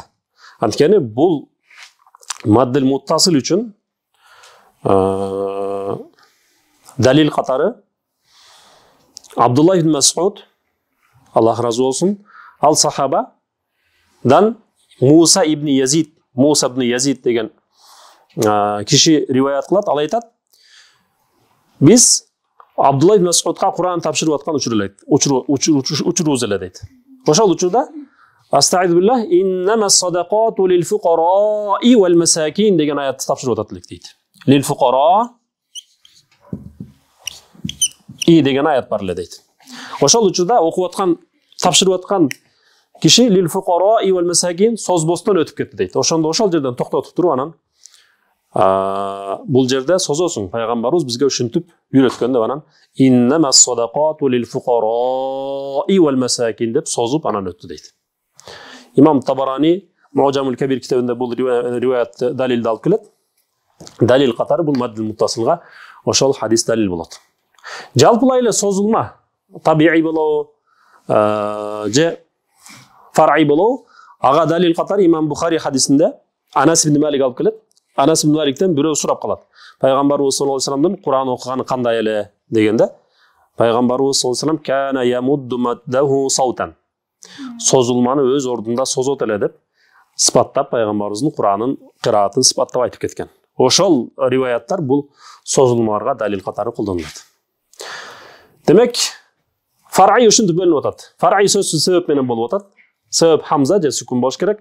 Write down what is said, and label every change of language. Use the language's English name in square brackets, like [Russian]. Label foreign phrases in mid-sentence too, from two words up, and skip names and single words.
[Kyrgyz] Анткени бул [Arabic] المد المتصل [Kyrgyz] үчүн далил катары Абдулла ибн Мас'уд, Аллах разы болсун, ал сахабадан Муса ибн Язид деген киши риваят кылат, ал айтат: биз Абдулла ибн Мас'удга Кур'ан тапшырып аткан учурубуз эле дейт. Ошол учурда [Arabic] أستعيذ بالله إنما الصدقات للفقراء والمساكين [Kyrgyz] деген аятты тапшырып атат элек дейт. [Arabic] للفقراء [Kyrgyz] деген аят бар эле дейт. Ошол учурда окуп аткан, тапшырып аткан киши [Arabic] للفقراء والمساكين [Kyrgyz] созбостон өтүп кетти дейт. Ошондо ошол жерден токтотуп туруп анан бул жерде созосуң, пайгамбарыбыз бизге ушинтип үйрөткөн деп анан [Arabic] إنما الصدقات للفقراء والمساكين [Kyrgyz] деп созуп анан өттү дейт. Имам Табарани Муъджамул Кабир китабында бул риваят далилди алып келет. Далил катары бул [Arabic] المد المتصل [Kyrgyz] ошол хадис далил болот. Жалпылай эле созулма табиий болобу же фар'ий болобу, ага далил катары Имам Бухари хадисинде Анас ибн Малик алып келет. Анас ибн Маликтен бирөө сурап калат. Пайгамбарыбыз [Arabic] صلى الله عليه وسلم [Kyrgyz] Кур'ан окуганы кандай эле дегенде, пайгамбарыбыз [Arabic] صلى الله عليه وسلم كان يمد مده صوتا. [Kyrgyz] Созулманы өз ордунда созот эле деп сыпаттап пайгамбарыбыздын Кур'анын кыраатын сыпаттап айтып кеткен. Ошол риваяттар бул созулмаларга далил катары колдонулат. Демек, фар'ий ушинтип бөлүнүп атат. Фар'ий сөзсүз себеп менен болуп атат. Себеп хамза же сүкун болуш керек.